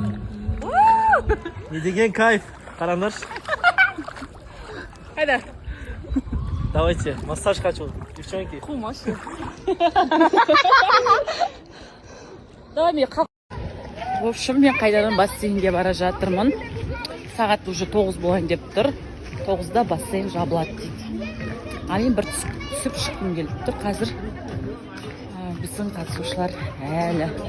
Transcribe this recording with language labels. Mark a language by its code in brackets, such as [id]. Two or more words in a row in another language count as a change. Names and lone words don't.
[kk] Не деген кайф. Қараңдар. Қайда? [ru] Давайте, массаж хочу, девчонки. [kk] Қумашы. Давай мен қап. [ru] В общем, [kk] мен қайдадан бассейнге бара жатырмын. Сағат уже 9 болайын деп тұр. 9-да бассейн жабылады дейді. А мен бір түсіп шыққым келіп тұр. Қазір біздің қатысушылар әлі.